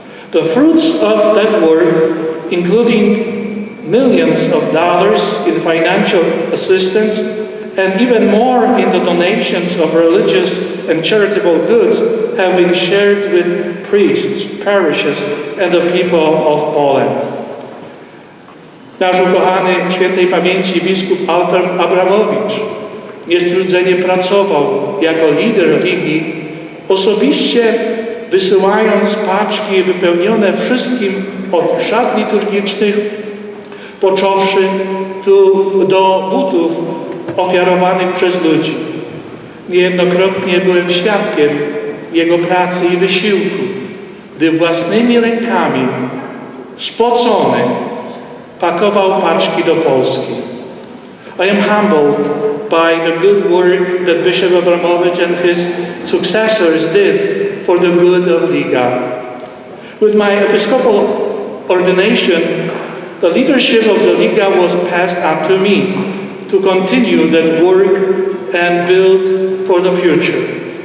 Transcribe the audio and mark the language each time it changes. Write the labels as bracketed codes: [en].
[en] The fruits of that work, including millions of dollars in financial assistance and even more in the donations of religious and charitable goods, have been shared with priests, parishes, and the people of Poland. [pl] Nasz ukochany świętej pamięci biskup Alfred Abramowicz niestrudzenie pracował jako lider Ligi, osobiście wysyłając paczki wypełnione wszystkim od szat liturgicznych, począwszy do butów ofiarowanych przez ludzi. Niejednokrotnie byłem świadkiem jego pracy i wysiłku, gdy własnymi rękami, spocony, pakował paczki do Polski. [en] I am humbled by the good work that Bishop Abramovich and his successors did for the good of Liga. With my episcopal ordination, the leadership of the Liga was passed on to me to continue that work and build for the future.